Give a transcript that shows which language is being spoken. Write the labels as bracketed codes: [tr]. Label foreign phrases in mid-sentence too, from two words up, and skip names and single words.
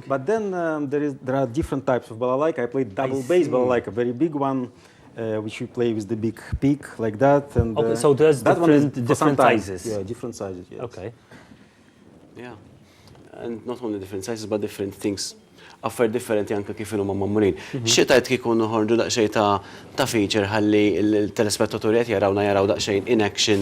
[en] But then there are different types of balalaika. I played double bass balalaika, very big one, which you play with the big peak like that. And okay, so there's different sizes. Yeah, different sizes. Yes. Okay. Yeah, and not only different sizes, but different things. [mt] Affar differenti anke kif huma magħmulin. X'tajt kieku noħorġu daqsxejn ta' feature ħalli l-telespettaturi qed jaraw daqsxejn [en] in action.